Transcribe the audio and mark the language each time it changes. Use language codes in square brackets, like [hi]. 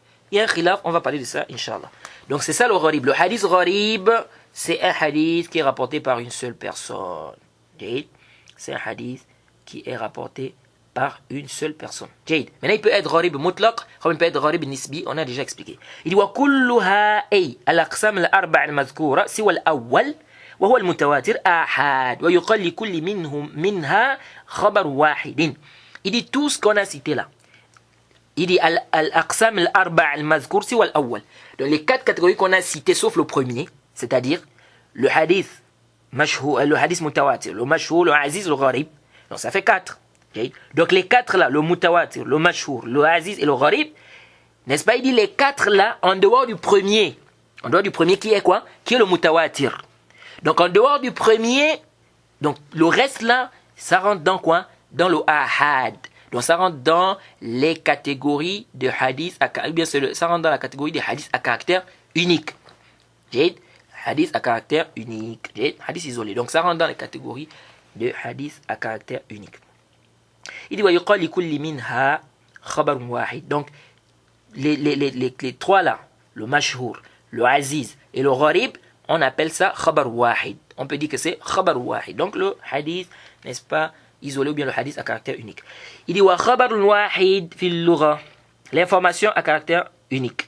[fr] Il y a un khilaf, on va parler de ça, Inch'Allah. Donc c'est ça le gharib. Le hadith gharib, c'est un hadith qui est rapporté par une seule personne. C'est un hadith qui est rapporté par une seule personne. Maintenant, il peut être gharib mutlaq, comme il peut être gharib nisbi, on a déjà expliqué. Il dit [ar] وَكُلُّهَا أي الأقسام الأربع المذكورة سوى الأول وهو المتواتر آحاد ويقال لكل منها خبر واحد. [fr] Il dit tout ce qu'on a cité là. Il dit [ar] الأقسام الأربع المذكور سوى الأول. [fr] Donc les quatre catégories qu'on a citées sauf le premier, c'est-à-dire le hadith mashhur, le hadith mutawatir, le mashhur, le aziz, le gharib. Donc ça fait 4. Okay. Donc les 4 là, le mutawatir, le mashhur, le aziz et le gharib, n'est-ce pas? Il dit les 4 là, en dehors du premier qui est quoi? Qui est le mutawatir. Donc en dehors du premier, donc le reste là, ça rentre dans quoi? Dans le ahad. Donc ça rentre dans les catégories de hadith, ça rentre dans la catégorie des hadiths à caractère unique. Hadith à caractère unique. Hadith isolé. Donc ça rentre dans les catégories de hadith à caractère unique. Il dit [ar] وَيُقَالِ لِكُلِّ مِنْهَا خَبَرٌ وَاحِدٌ. [fr] Donc les trois là, le mashhur, le aziz et le gharib, on appelle ça khabar wahid. On peut dire que c'est khabar wahid. Donc le hadith, n'est-ce pas, isolé ou bien le hadith à caractère unique. Il dit [ar] wa khabar wahid fil lugha. [fr] L'information à caractère unique.